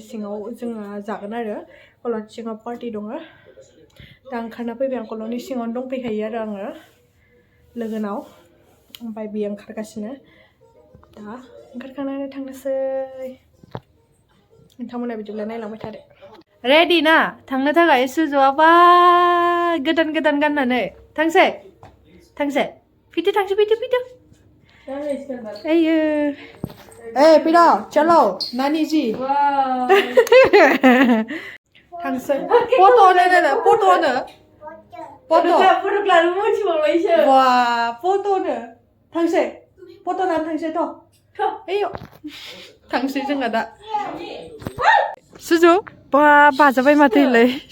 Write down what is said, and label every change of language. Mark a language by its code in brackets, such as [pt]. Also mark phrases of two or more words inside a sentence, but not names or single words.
[brx] सिङाव जोङो जागोन आरो कल'नि सिङाव पार्टि दङ दा ओंखारना फैबाय आं कल'नि सिङावनो दंफैखायो आरो आङो लोगोनाव ओमफ्राय बियो ओंखारगासिनो दा ओंखारखांनानै थांनोसै नोंथांमोना बिदिब्ला नायलांबाय थादो रेडि ना थांनो थाखाय सुजुआबा गोदान गोदान गाननानै थांसै थांसै फैदो थांसै फैदो फैदो एयो ए फैदो [hi] चलो नानी जी [brx] थांसै फट' नो फट' लानो मोनथिबावलायसो वा फट'नो थांसै फट' लानो थांसै थ' एयो थांसै जोंहा दा सुजु बा बाजाबाय माथो इलाय